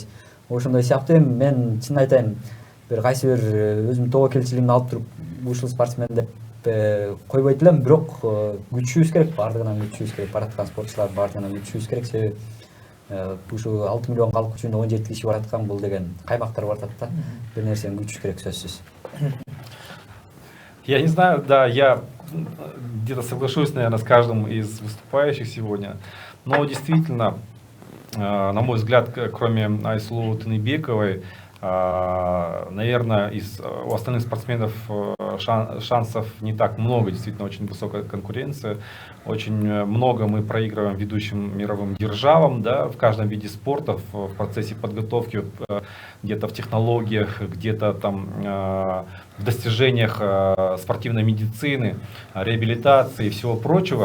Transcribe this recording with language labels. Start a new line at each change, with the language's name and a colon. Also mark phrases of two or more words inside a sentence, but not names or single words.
Kyrgyz: Ошондой сыяктуу мен чын айтайын, бир кайсы бир өзүмдүн тобокелчилигимди алып туруп ушул спортсмен деп койбойт элем, бирок күчүбүз керек, баардыгынан күчүбүз керек, бараткан спортчулар баардыгынан күчүбүз керек. Себеби ушу 6 миллион калк үчүн 17 киши бараткан бул деген каймактар баратат да. Бир нерсени күчүш керек сөзсүз.
Russian: Я не знаю, да, я где-то соглашусь, наверное, с каждым из выступающих сегодня, но действительно, на мой взгляд, кроме Айсулу Тыныбековой, наверное, у остальных спортсменов шансов не так много, действительно очень высокая конкуренция, очень много мы проигрываем ведущим мировым державам, да, в каждом виде спорта, в процессе подготовки, где-то в технологиях, где-то там в достижениях спортивной медицины, реабилитации и всего прочего.